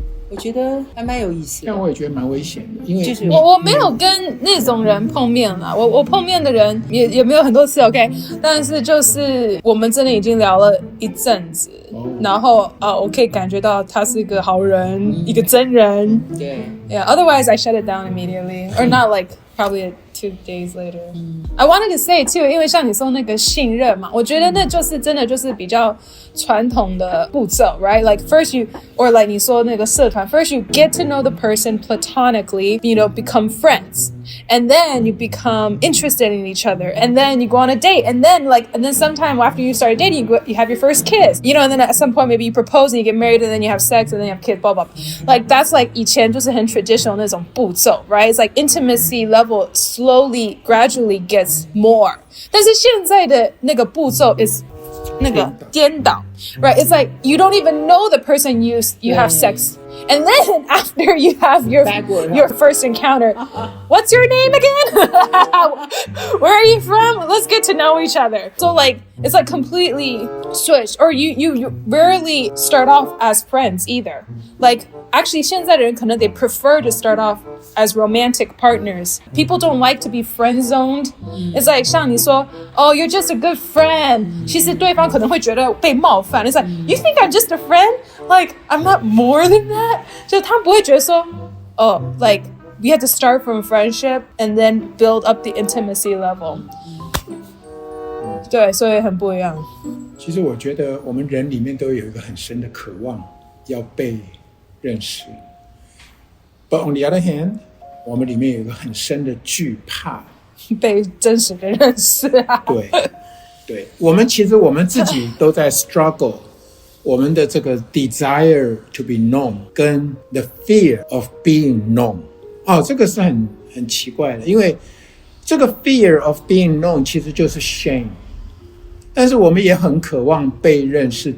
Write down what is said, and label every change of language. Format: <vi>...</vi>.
<zh>我觉得还蛮有意思的，但我也觉得蛮危险的，因为就是我没有跟那种人碰面了，我碰面的人也没有很多次 OK， 但是就是我们真的已经聊了一阵子，然后我可以感觉到他是一个好人，一个真人。对</zh> <en>Yeah, otherwise I shut it down immediately, or not like probably 2 days later. I wanted to say too,</en> <zh>因为像你说那个信任嘛，我觉得那就是真的就是比较传统的步骤 right?</zh> <en>Like first you, or like</en> <zh>你说那个社团</zh> <en>first you get to know the person platonically, you know, become friends. And then you become interested in each other. And then you go on a date. And then sometime after you start dating, you have your first kiss. You know, and then at some point maybe you propose and you get married and then you have sex and then you have kids, blah, blah, blah. Like that's like</en> <zh>以前就是很 traditional 那种步骤 right?</zh> <en>It's like intimacy level slowly, gradually gets more.</en> <zh>但是现在的那个步骤 is 那个颠倒 right?</zh> <en>It's like you don't even know the person you have sex. And then after you have your first encounter, what's your name again? Where are you from? Let's get to know each other. So like it's like completely switched. Or you rarely start off as friends either. Like actually</en> <zh>现在的人可能</zh> <en>they prefer to start off as romantic partners. People don't like to be friend zoned. It's like</en> <zh>像你说</zh> <en>oh you're just a good friend.</en> <zh>其实对方可能会觉得被冒犯.</zh> <en>It's like you think I'm just a friend? Like I'm not more than that?</en> <zh>就他不会觉得说</zh> <en>oh like we had to start from friendship and then build up the intimacy level.</en> <zh>对，所以很不一样。其实我觉得我们人里面都有一个很深的渴望要被认识</zh> <en>But on the other hand</en> <zh>我们里面有一个很深的惧怕被真实的认识啊。对，我们其实我们自己都在 struggle 我们的这个</zh> <en>desire to be known</en> <zh>跟</zh> <en>the fear of being known</en> <zh>这个是很奇怪的，因为这个</zh> <en>fear of being known</en> <zh>其实就是 shame， 但是我们也很渴望被认识。</zh>